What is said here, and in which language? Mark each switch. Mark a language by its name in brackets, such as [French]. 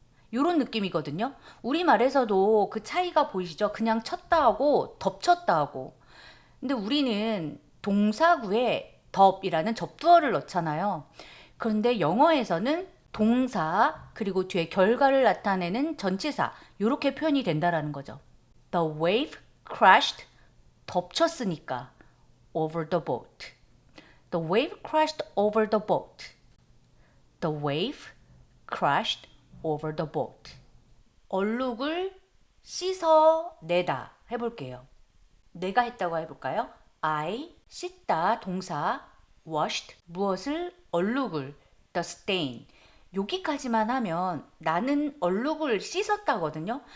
[Korean] 이런 느낌이거든요. 우리말에서도 그 차이가 보이시죠? 그냥 쳤다 하고 덮쳤다 하고. 근데 우리는 동사구에 덥이라는 접두어를 넣잖아요. 그런데 영어에서는 동사 그리고 뒤에 결과를 나타내는 전치사 이렇게 표현이 된다라는 거죠. [English] The wave crashed [Korean] 덮쳤으니까 [English] over the boat. The wave crashed over the boat. The wave crashed over the boat. [Korean] 얼룩을 씻어내다 해볼게요. 내가 했다고 해볼까요? I 씻다 동사 washed 무엇을 얼룩을 [English] the stain [Korean] 여기까지만 하면 나는 얼룩을 씻었다거든요.